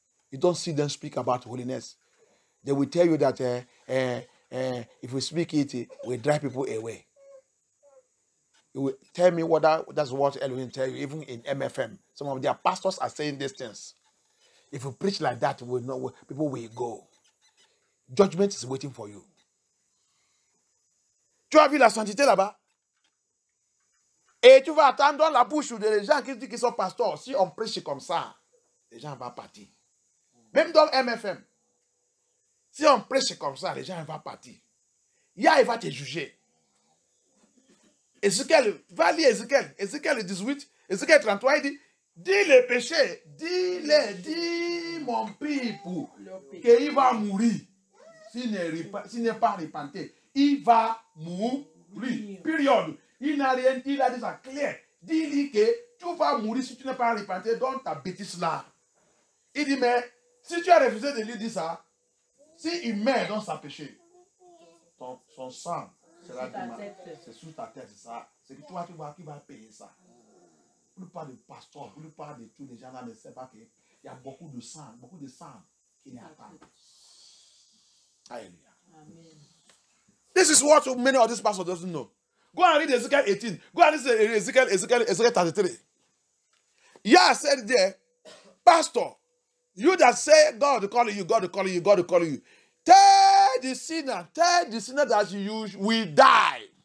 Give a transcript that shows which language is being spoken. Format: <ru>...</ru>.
<en>You don't see them speak about holiness. They will tell you that if we speak it, we drive people away. You will tell me that's what Elohim tell you, even in MFM. Some of their pastors are saying these things. If you preach like that, people will go. Judgment is waiting for you.</en> <fr>Tu as vu la sainteté là-bas? Et tu vas attendre dans la bouche des gens qui disent qu'ils sont pasteurs. Si on prêche comme ça, les gens vont partir. Même dans MFM. Si on prêche comme ça, les gens vont partir. Yah, il va te juger. Ézéchiel, va lire Ézéchiel 18, Ézéchiel 33, il dit, dis les péchés, dis mon peuple, qu'il va mourir. S'il n'est pas repenté, il va mourir. Période. Il n'a rien dit, il a dit ça clair. Dis-lui que tu vas mourir si tu n'es pas repenté dans ta bêtise là. Il dit, mais si tu as refusé de lui dire ça, s'il meurt dans sa péché, son sang sera c'est sous ta tête, c'est ça. C'est que toi, tu vas payer ça. Pour ne pas de pasteur, pour ne pas de tous les gens là ne savent pas qu'il y a beaucoup de sang qui n'y a pas. Alléluia.</fr> <en>This is what many of these pastors doesn't know. Go and read Ezekiel 18. Go and read Ezekiel 33. Yeah, said there, Pastor, you that say God calling you, God calling you, God calling you. Tell the sinner that you will die.</en>